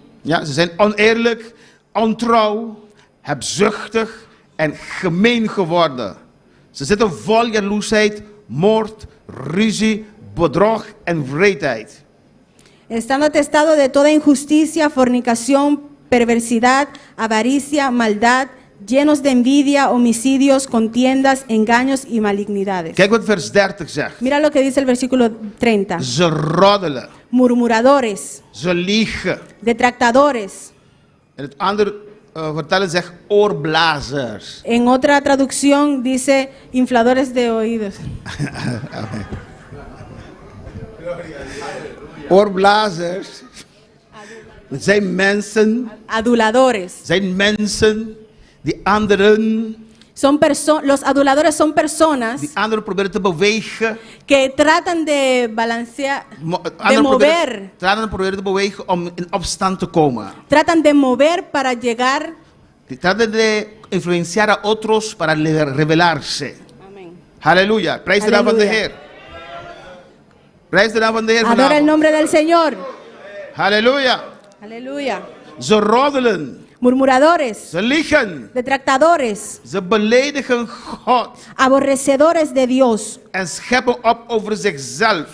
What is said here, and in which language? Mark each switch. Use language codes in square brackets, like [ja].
[nl] Ja, ze zijn oneerlijk, ontrouw, hebzuchtig en gemeen geworden. Ze zitten vol jaloersheid, moord, ruzie, bedrog en wreedheid. [es] Estando atestados de toda injusticia, fornicación, perversidad, avaricia, maldad, llenos de envidia, homicidios, contiendas, engaños y malignidades. [nl] Kijk wat vers 30 zegt. [es] Mira lo que dice el versículo 30. [nl] Ze roddelen, [es] Murmuradores, [nl] ze liegen. [es] detractadores. [nl] En het andere vertalen zegt oorblazers. [es] En otra traducción dice infladores de oídos. [nl] Oorblazers zijn mensen, [es] Aduladores. [nl] zijn mensen die anderen, [es] Los aduladores son personas [nl] die anderen proberen te bewegen. [es] que tratan de balancear, de mover, [nl] Anderen proberen te bewegen om in opstand te komen. [es] tratan de mover para llegar. Tratan de influenciar a otros para rebelarse. Amén. [nl] Halleluja. Prijs de naam van de Halleluja. Heer. Prijs de naam van de Heer [es] Adora el [nl] vanavond. [es] nombre del Señor. [nl] Halleluja. [es] Aleluya. [nl] Ze roddelen. [es] Murmuradores, [nl] Ze liegen. [es] detractadores, [nl] Ze beledigen God. [es] aborrecedores de Dios, [nl] En scheppen op over zichzelf.